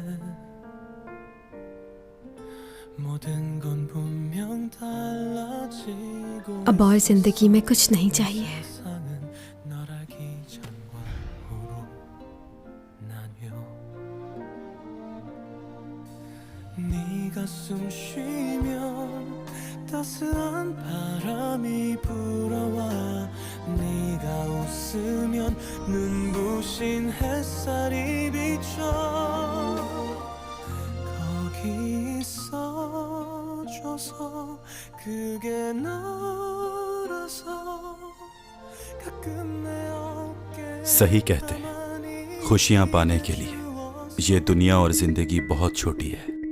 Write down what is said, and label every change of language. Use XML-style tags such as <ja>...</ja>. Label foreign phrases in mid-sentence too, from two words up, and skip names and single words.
<ko>모든 건 분명 달라지고</ko> <hi>अब और जिंदगी में कुछ नहीं चाहिए।</hi> <ko>널 알기 전과 후로 나뉘어 네가 숨 쉬면 따스한 바람이 불어와 네가 웃으면 눈부신 햇살이 비춰 거기 있어줘서 그게 너라서 가끔 내 어깨</ko> <hi>सही कहते हैं, खुशियां पाने के लिए ये दुनिया और जिंदगी बहुत छोटी है।</hi>